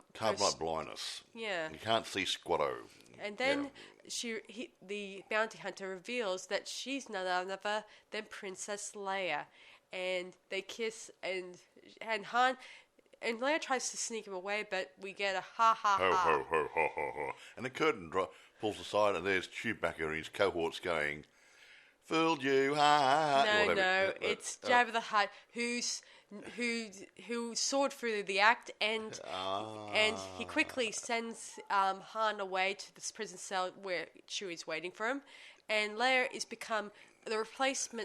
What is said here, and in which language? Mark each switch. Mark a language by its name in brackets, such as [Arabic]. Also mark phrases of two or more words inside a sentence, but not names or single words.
[English] Carbonite blindness. Yeah. You can't see squatto. And then the bounty hunter reveals that she's none other than Princess Leia. And they kiss, and Han... And Leia tries to sneak him away, but we get a ha-ha-ha. Ho, ho, ho, ho, ho, ho. And the curtain pulls aside, and there's Chewbacca and his cohorts going... Fooled you, ha ha. No, it's Jabba the Hutt who soared through the act, and he quickly sends Han away to this prison cell where Chewie's waiting for him, and Leia is become the replacement servant.